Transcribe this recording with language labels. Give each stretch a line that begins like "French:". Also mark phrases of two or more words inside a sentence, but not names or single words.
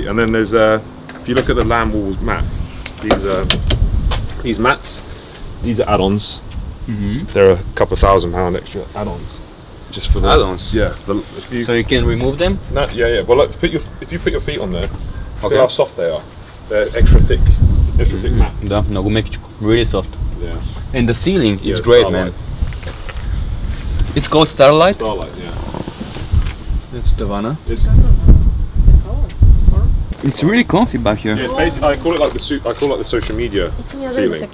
English: And then there's if you look at the lamb walls mat, these mats, these are add-ons. They're a couple of £1,000 extra add-ons, just for the add-ons. Yeah. So you can remove them? No, yeah. Well, look, if you put your feet on there, look how soft they are. They're extra thick mats.
Bulgarian: Да, много мекичко.
English: Really soft. Yeah. And the ceiling is great, Starlight. man. It's called Starlight? Starlight, yeah. It's Davana. It's really comfy back here. yeah, it's basically I call it like the social media ceiling.